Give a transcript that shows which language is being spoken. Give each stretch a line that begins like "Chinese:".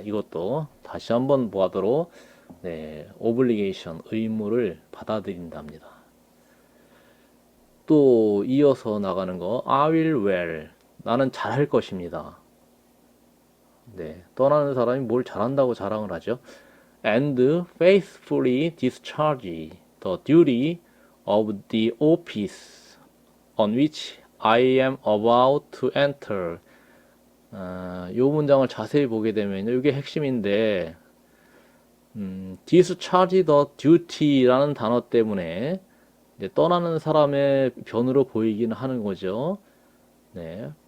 Korean: 이것도 다시 한번 보도록 obligation, 의무를 받아들인답니다. 또 이어서 나가는 거
English: I will well,
Korean: 나는 잘할 것입니다. 떠나는 사람이 뭘 잘한다고 자랑을 하죠.
English: And faithfully discharge the duty of the office on which I am about to enter.
Korean: 이 문장을 자세히 보게 되면 이게 핵심인데
English: discharge the duty
Korean: 라는 단어 때문에 이제 떠나는 사람의 변으로 보이기는 하는 거죠. 네.